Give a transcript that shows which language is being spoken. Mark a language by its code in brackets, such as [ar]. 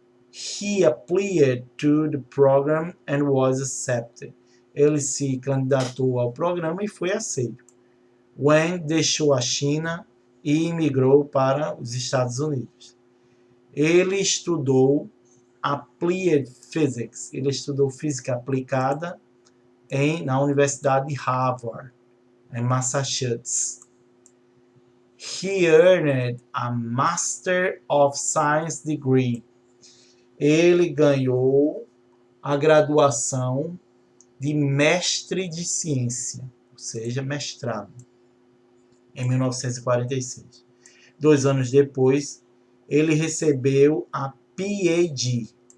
[en] He applied to the program and was accepted. [pt] Ele se candidatou ao programa e foi aceito. Wang deixou a China e imigrou para os Estados Unidos. Ele estudou Applied Physics. Ele estudou física aplicada na Universidade de Harvard, em Massachusetts. [en] He earned a Master of Science degree. [pt] Ele ganhou a graduação de mestre de ciência, ou seja, mestrado, em 1946. 2 anos depois, ele recebeu a PhD.